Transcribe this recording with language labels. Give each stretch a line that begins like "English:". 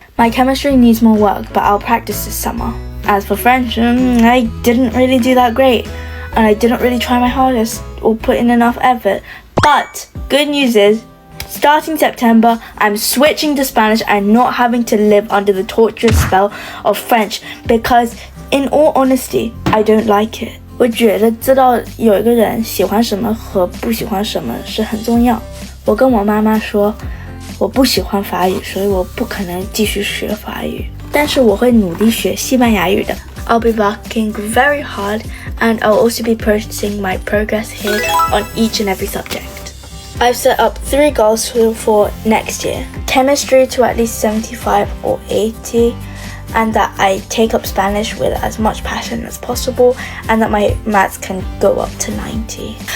English: My chemistry needs more work, but I'll practice this summer. As for French, I didn't really do that great, and I didn't really try my hardest or put in enough effort. But good news is, starting September, I'm switching to Spanish and not having to live under the torturous spell of French because, in all honesty, I don't like it.
Chinese: 我觉得知道有一个人喜欢什么和不喜欢什么是很重要。我跟我妈妈说，我不喜欢法语，所以我不可能继续学法语。但是我会努力学西班牙语的。
English: I'll be working very hard, and I'll also be posting my progress here on each and every subject. I've set up 3 goals for next year. Chemistry to at least 75 or 80, and that I take up Spanish with as much passion as possible, and that my maths can go up to 90.